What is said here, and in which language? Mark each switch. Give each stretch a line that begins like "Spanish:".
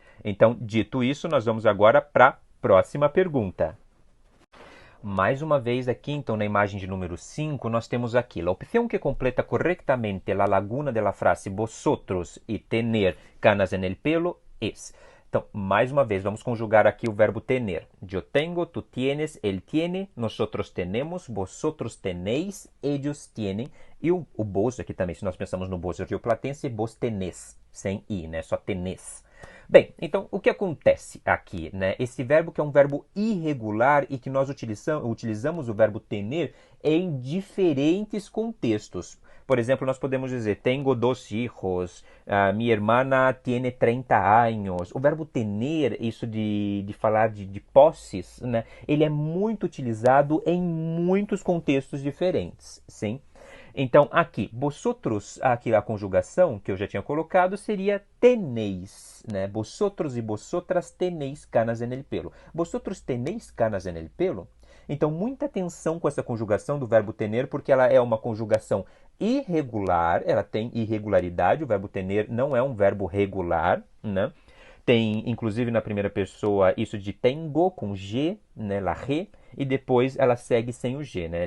Portuguese: Então, dito isso, nós vamos agora para a próxima pergunta. Mais uma vez aqui, então, na imagem de número 5, nós temos aqui a opção que completa corretamente a
Spanish: laguna de la frase vosotros e tener canas en el pelo es.
Portuguese: Então, mais uma vez, vamos conjugar aqui o verbo tener.
Spanish: Yo tengo, tú tienes, él tiene, nosotros tenemos, vosotros tenéis, ellos tienen.
Portuguese: E o vos aqui também, se nós pensamos no vos rioplatense, vos tenés, sem i, né? Só tenés. Bem, então, o que acontece aqui, né? Esse verbo que é um verbo irregular e que nós utilizamos o verbo tener em diferentes contextos. Por exemplo, nós podemos dizer,
Spanish: tengo dos hijos,
Portuguese: minha
Spanish: hermana tiene 30 años.
Portuguese: O verbo tener, isso de falar de posses, né? Ele é muito utilizado em muitos contextos diferentes, sim? Então, aqui, vosotros, aqui a conjugação que eu já tinha colocado seria tenéis, né?
Spanish: Vosotros e vosotras tenéis canas en el pelo. Vosotros tenéis canas en el pelo?
Portuguese: Então, muita atenção com essa conjugação do verbo tener, porque ela é uma conjugação irregular, ela tem irregularidade, o verbo tener não é um verbo regular, né? tem, inclusive na primeira pessoa, isso de tengo com G, né, la re, e depois ela segue sem o G, né?